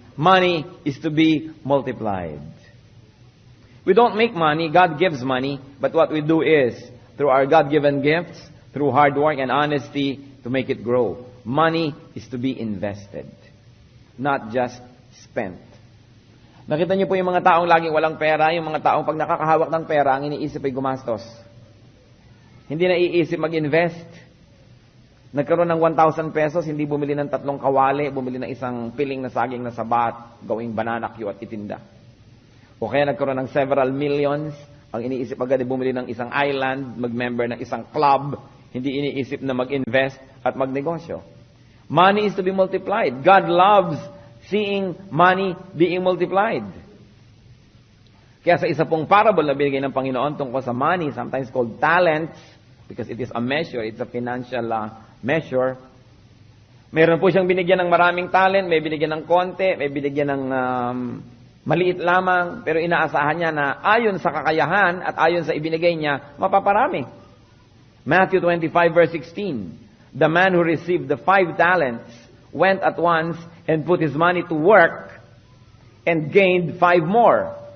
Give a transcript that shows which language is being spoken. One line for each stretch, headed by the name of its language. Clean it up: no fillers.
English: Money is to be multiplied. We don't make money, God gives money, but what we do is, through our God-given gifts, through hard work and honesty, to make it grow. Money is to be invested, not just spent.
Filipino: Nakita niyo po yung mga taong laging walang pera, yung mga taong pag nakakahawak ng pera, ang iniisip ay gumastos. Hindi na iisip mag-invest. Nagkaroon ng 1,000 pesos, hindi bumili ng 3 kawali, bumili ng isang piling na saging na sabat, gawing banana cue at itinda. O kaya nagkaroon ng several millions, ang iniisip agad ay bumili ng isang island, mag-member ng isang club, hindi iniisip na mag-invest at magnegosyo.
English: Money is to be multiplied. God loves seeing money being multiplied.
Filipino: Kaya sa isa pong parable na binigay ng Panginoon tungkol sa money,
English: sometimes called talents, because it is a measure, it's a financial measure.
Filipino: Meron po siyang binigyan ng maraming talent, may binigyan ng konti, may binigyan ng maliit lamang, pero inaasahan niya na ayon sa kakayahan at ayon sa ibinigay niya, mapaparami.
English: Matthew 25 verse 16, the man who received the 5 talents went at once and put his money to work and gained 5 more.